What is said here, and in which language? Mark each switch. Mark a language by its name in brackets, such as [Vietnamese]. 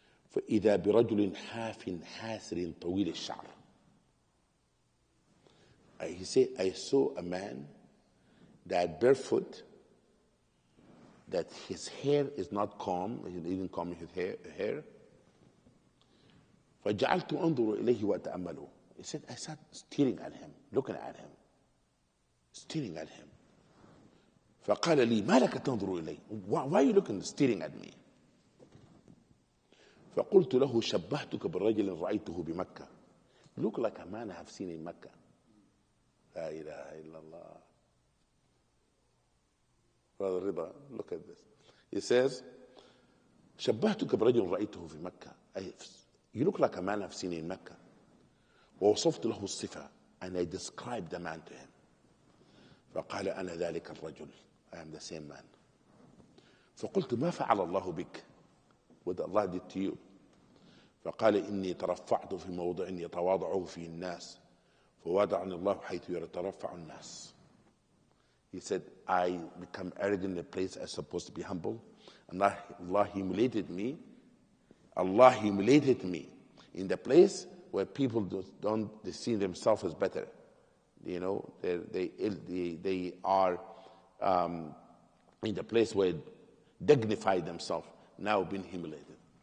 [Arabic] فإذا برجل حاف حاسر طويل الشعر. [English] He said, I saw a man that barefoot, that his hair is not combed, he didn't comb his hair. [Arabic] فجعلت أنظر إليه وأتأمله. [English] He said, I sat staring at him, looking at him, staring at him. [Arabic] فقال لي ما لك تنظر إلي? [English] Why are you looking, staring at me? [Arabic] فقلت له شبهتك بالرجل رأيته بمكة. [English] You look like a man I have seen in Mecca. [Arabic] لا إله إلا الله. [English] Brother Rida, look at this. He says, [Arabic] شبهتك برجل رأيته في مكة. [English] You look like a man I've seen in Mecca. [Arabic] ووصفت له الصفة, [English] and I described the man to him. [Arabic] فقال أنا ذلك الرجل. [English] I am the same man. [Arabic] فقلت ما فعل الله بك? [English] What Allah did to you? [Arabic] فقال إني ترفعت في موضع يتواضع فيه الناس فوضعني الله حيث يترفع الناس. [English] He said, I become arrogant in a place I'm supposed to be humble. And Allah humiliated me. Allah humiliated me in the place where people they see themselves as better. You know, they are in the place where they dignify themselves, now being humiliated.